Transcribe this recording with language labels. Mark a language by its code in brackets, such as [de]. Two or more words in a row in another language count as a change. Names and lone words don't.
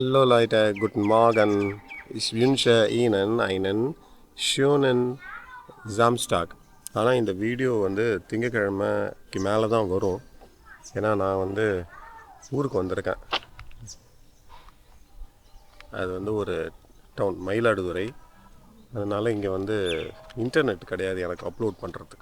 [de] Hallo Leute, guten Morgen. Ich wünsche Ihnen einen schönen Samstag. [ta] ஆனால் இந்த வீடியோ வந்து திங்கக்கிழமைக்கு மேலே தான் வரும். ஏன்னா நான் வந்து ஊருக்கு வந்திருக்கேன். அது வந்து ஒரு டவுன் மயிலாடுதுறை. அதனால் இங்கே வந்து இன்டர்நெட் கிடையாது எனக்கு அப்லோட் பண்ணுறதுக்கு.